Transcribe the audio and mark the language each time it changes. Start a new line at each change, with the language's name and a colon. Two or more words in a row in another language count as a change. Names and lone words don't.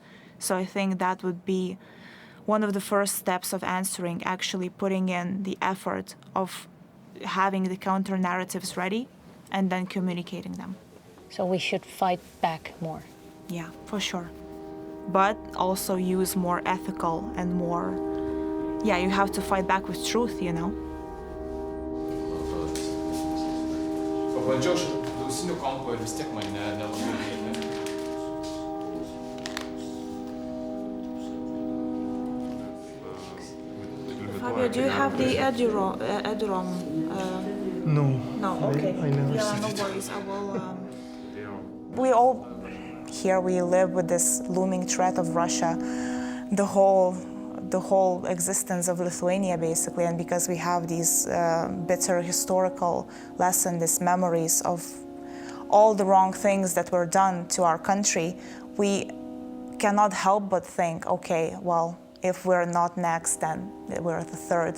English: So I think that would be one of the first steps of answering, actually putting in the effort of having the counter-narratives ready and then communicating them. So we should fight back more. Yeah, for sure. But also use more ethical and more, you have to fight back with truth,
Lithuanian: Pabandžiau ausinių kompo ir vis tiek man nelabai veikia.
English: Fabio, do you have the Edurom? No. No, okay. I never no see it. worries. I will. We all Here we live with this looming threat of Russia, the whole existence of Lithuania, basically, and because we have these bitter historical lessons, these memories of all the wrong things that were done to our country, we cannot help but think, okay, well, if we're not next, then we're the third.